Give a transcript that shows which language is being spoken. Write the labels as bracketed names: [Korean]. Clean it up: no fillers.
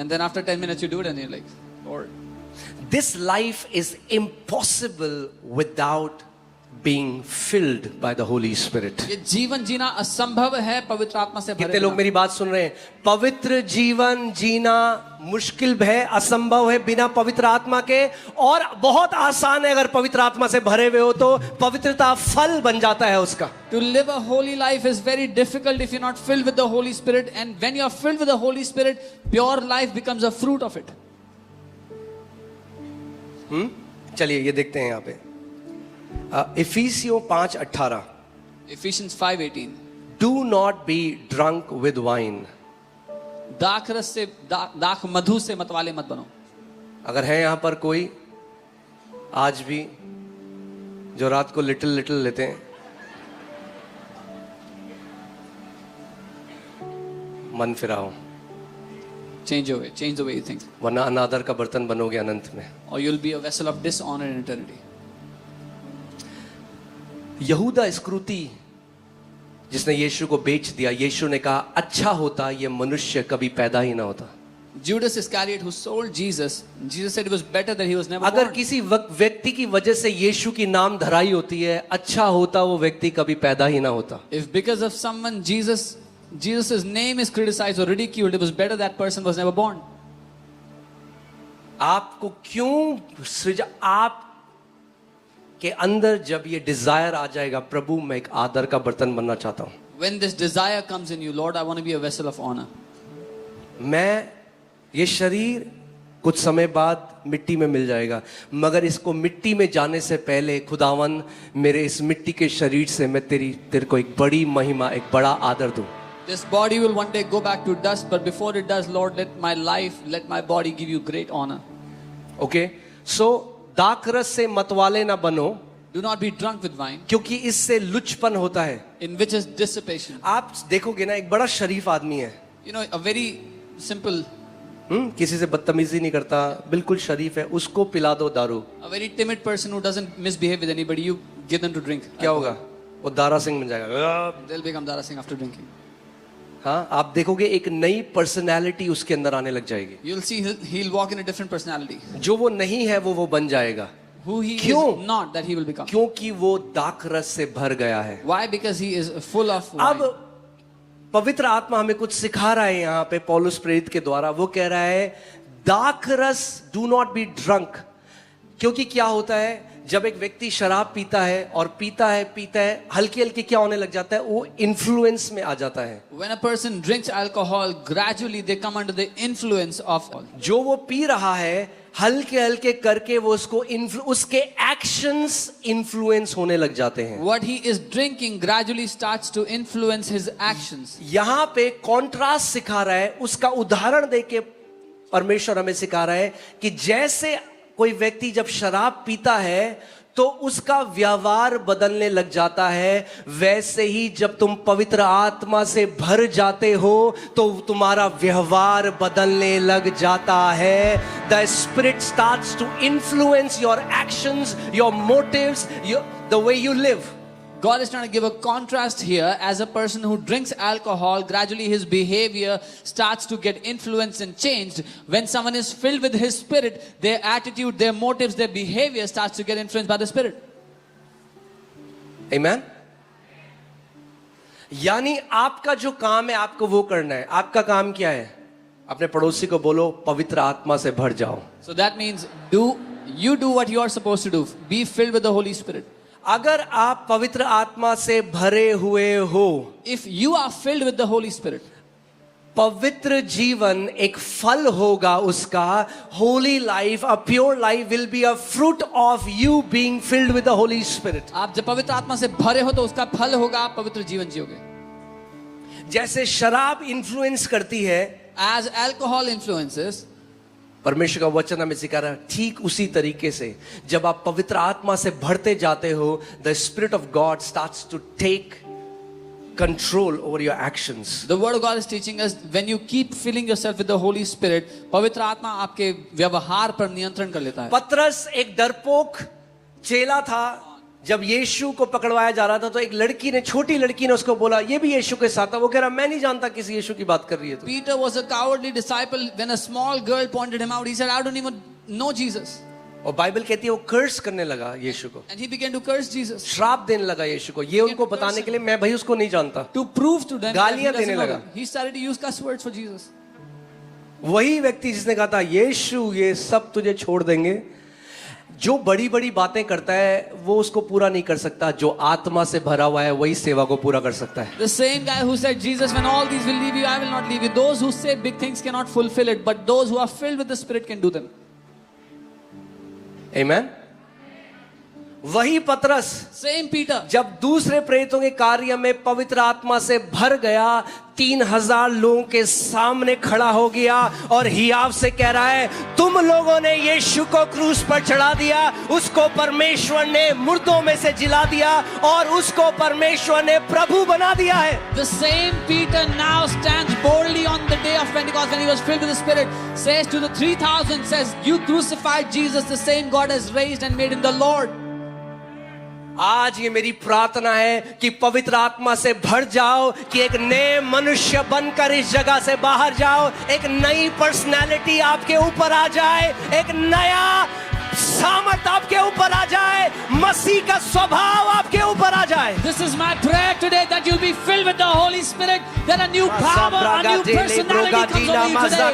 [English] And then after 10 minutes you do it and you're like, Lord. This life is impossible without being filled by the Holy Spirit. [Hindi] ये जीवन जीना असंभव है पवित्र आत्मा से भरे कितने लोग बिना। मेरी बात सुन रहे हैं? पवित्र जीवन जीना मुश्किल है, असंभव है बिना पवित्र आत्मा के, और बहुत आसान है अगर पवित्र आत्मा से भरे हुए हो तो पवित्रता फल बन जाता है उसका। [English] To live a holy life is very difficult if you're not filled with the Holy Spirit, and when you're filled with the Holy Spirit, pure life becomes a fruit of it. [Hindi] चलिए ये देखते हैं यहाँ पे इफिसियों 5:18। [English] Ephesians 5:18. Do not be drunk with wine. [Hindi] दाखरस से दाख मधु से मतवाले मत बनो। अगर है यहाँ पर कोई आज भी जो रात को लिटिल लिटिल लेते हैं, मन फिराओ, [English] Change your way, change the way you think, [Hindi] वरना अनादर का बर्तन बनोगे अनंत में। [English] or you'll be a vessel of dishonor in eternity. [Hindi] यहूदा इस्करियोती जिसने यीशु को बेच दिया, यीशु ने कहा अच्छा होता ये मनुष्य कभी पैदा ही ना होता। [English] Judas Iscariot, who sold Jesus, Jesus said it was better that he was never [Hindi] अगर [English] born. [Hindi] किसी व्यक्ति की वजह से यीशु की नाम धराई होती है, अच्छा होता वो व्यक्ति कभी पैदा ही ना होता। [English] If because of someone Jesus's name is criticized or ridiculed, it was better that person was never born. [Hindi] आपको क्यों सृजा, आप के अंदर जब ये डिजायर आ जाएगा, प्रभु मैं एक आदर का बर्तन बनना चाहता हूं, [English] When this desire comes in you, Lord, I want to be a vessel of honor. [Hindi] मैं ये शरीर कुछ समय बाद मिट्टी में मिल जाएगा, मगर इसको मिट्टी में जाने से पहले खुदावन मेरे इस मिट्टी के शरीर से मैं तेरे को एक बड़ी महिमा, एक बड़ा आदर दूं। [English] This body will one day go back to dust, but before it does, Lord, let my life, let my body give you great honor. [Hindi] Okay, सो दाखरस से मतवाले ना बनो, [English] Do not be drunk with wine, [Hindi] क्योंकि इससे लुचपन होता है। [English] in which is dissipation. [Hindi] आप देखोगे ना, एक बड़ा शरीफ आदमी है, [English] You know, a very simple, [Hindi] किसी से बदतमीजी नहीं करता, बिल्कुल शरीफ है, उसको पिला दो दारू, [English] a very timid person who doesn't misbehave with anybody, you give them to drink. [Hindi] क्या होगा? वो दारा सिंह बन जाएगा। [English] They'll become Dara Singh after drinking. [Hindi] हाँ, आप देखोगे एक नई पर्सनैलिटी उसके अंदर आने लग जाएगी। [English] You'll see he'll walk in a different personality. [Hindi] जो वो नहीं है वो बन जाएगा। [English] Who he [Hindi] क्यों? [English] is not, that he will become. [Hindi] क्योंकि वो दाखरस से भर गया है। [English] Why? Because he is full of [Hindi] अब [English] wine. [Hindi] पवित्र आत्मा हमें कुछ सिखा रहा है यहाँ पे पौलुस प्रेरित के द्वारा। वो कह रहा है दाखरस, [English] Do not be drunk. [Hindi] क्योंकि क्या होता है जब एक व्यक्ति शराब पीता है और पीता है हल्की हल्की क्या होने लग जाता है, वो इन्फ्लुएंस में आ जाता है। When a person drinks alcohol, gradually they come under the influence of alcohol. जो वो पी रहा है हल्के हल्के करके वो उसके एक्शंस इन्फ्लुएंस होने लग जाते हैं। What he is drinking gradually starts to influence his actions. यहाँ पे कॉन्ट्रास्ट सिखा रहा है, उसका उदाहरण देके परमेश्वर हमें सिखा रहा है कि जैसे कोई व्यक्ति जब शराब पीता है तो उसका व्यवहार बदलने लग जाता है, वैसे ही जब तुम पवित्र आत्मा से भर जाते हो तो तुम्हारा व्यवहार बदलने लग जाता है। [English] The spirit starts to influence your actions, your motives, the way you live. God is trying to give a contrast here. As a person who drinks alcohol, gradually his behavior starts to get influenced and changed. When someone is filled with his spirit, their attitude, their motives, their behavior starts to get influenced by the spirit. Amen? [Hindi] यानी आपका जो काम है आपको वो करना है। आपका काम क्या है? अपने पड़ोसी को बोलो पवित्र आत्मा से भर जाओ। [English] So that means you do what you are supposed to do. Be filled with the Holy Spirit. [Hindi] अगर आप पवित्र आत्मा से भरे हुए हो, [English] If you are filled with the Holy Spirit, [Hindi] पवित्र जीवन एक फल होगा उसका। [English] Holy life, a pure life will be a fruit of you being filled with the holy spirit. [Hindi] आप जब पवित्र आत्मा से भरे हो तो उसका फल होगा, आप पवित्र जीवन जियोगे। जैसे शराब इन्फ्लुएंस करती है, [English] as alcohol influences, [Hindi] परमेश्वर का वचन हमें सिखा रहा है ठीक उसी तरीके से जब आप पवित्र आत्मा से भरते जाते हो, [English] The spirit of God starts to take control over your actions. the word of God is teaching us when you keep filling yourself with the Holy Spirit, [Hindi] पवित्र आत्मा आपके व्यवहार पर नियंत्रण कर लेता है. पतरस एक डरपोक चेला था. जब यीशु को पकड़वाया जा रहा था तो एक लड़की ने, छोटी लड़की ने उसको बोला ये भी यीशु के साथ था. वो कह रहा मैं नहीं जानता किस यीशु की बात कर रही है तू. [English] Peter was a cowardly disciple. When a small girl pointed him out, he said, I don't even know Jesus. [Hindi] और बाइबल कहती है वो कर्स करने लगा यीशु को, [English] And he began to curse Jesus. [Hindi] श्राप देने लगा यीशु को. ये उनको बताने के लिए मैं भाई उसको नहीं जानता. [English] To prove to them that he [Hindi] गालियां [English] doesn't [Hindi] देने [English] know [Hindi] लगा. [English] them. He started to use cuss words for Jesus. [Hindi] वही व्यक्ति जिसने कहा था यीशु ये सब तुझे छोड़ देंगे, जो बड़ी बड़ी बातें करता है वो उसको पूरा नहीं कर सकता. जो आत्मा से भरा हुआ है वही सेवा को पूरा कर सकता है. [English] The same guy who said, Jesus, when all these will leave you, I will not leave you. Those who say big things cannot fulfill it, but those who are filled with the Spirit can do them. [Hindi] Amen. वही पतरस [English] Same Peter. [Hindi] जब दूसरे प्रेरितों के कार्य में पवित्र आत्मा से भर गया, 3000 लोगों के सामने खड़ा हो गया और हियाव से कह रहा है तुम लोगों ने यीशु को क्रूस पर चढ़ा दिया, उसको परमेश्वर ने मुर्दों में से जिला दिया और उसको परमेश्वर ने प्रभु बना दिया है. [English] The same Peter now stands boldly on the day of Pentecost when he was filled with the Spirit, says to the 3000, says, you crucified Jesus, the same God has raised and made him the Lord. [Hindi] आज ये मेरी प्रार्थना है कि पवित्र आत्मा से भर जाओ, कि एक नए मनुष्य बनकर इस जगह से बाहर जाओ. एक नई पर्सनैलिटी आपके ऊपर आ जाए, एक नया सामर्थ आपके ऊपर आ जाए, मसीह का स्वभाव आपके ऊपर आ जाए. [English] This is my prayer today, that you'll be filled with the Holy Spirit, that a new power, a new personality comes over you today.